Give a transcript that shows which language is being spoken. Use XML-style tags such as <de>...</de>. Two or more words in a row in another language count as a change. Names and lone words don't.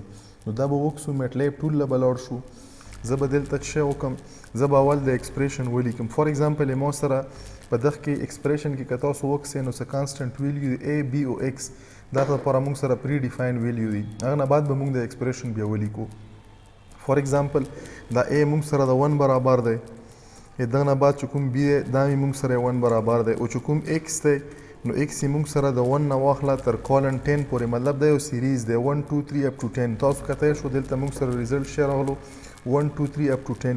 <ps>نو دا به وکړو میټلیب ټول له به لاړ شو. زه به دلته څه شی وکړم، زه به اول د ایکسپریشن ولیکم.</ps> <en>for example</en> <ps>ما سره په دغه کې ایکسپریشن کې که تاسو وکړئ نو څه</ps> <en>constant value</en> <ps>دی a b او x، دا لپاره موږ سره</ps> <en>predefine value</en> <ps>دی. هغه نه بعد به موږ د ایکسپریشن بیا ولیکو.</ps> <en>for example</en> <ps>دا a موږ سره د 1 برابر دی، دغه نه بعد چې کوم b دی دا موږ سره 1 برابر دی، او چې کوم x دی نو x موږ سره د 1 نه واخله تر کالن 10 پورې، مطلب دا یو سیریز دی 1 2 3</ps> <en>up to</en> <ps>10. تاسو کته شو دلته موږ سره</ps> <en>result sheet</en> <ps>راغلو 1 2 3</ps> <en>up to</en> <ps>10.</ps>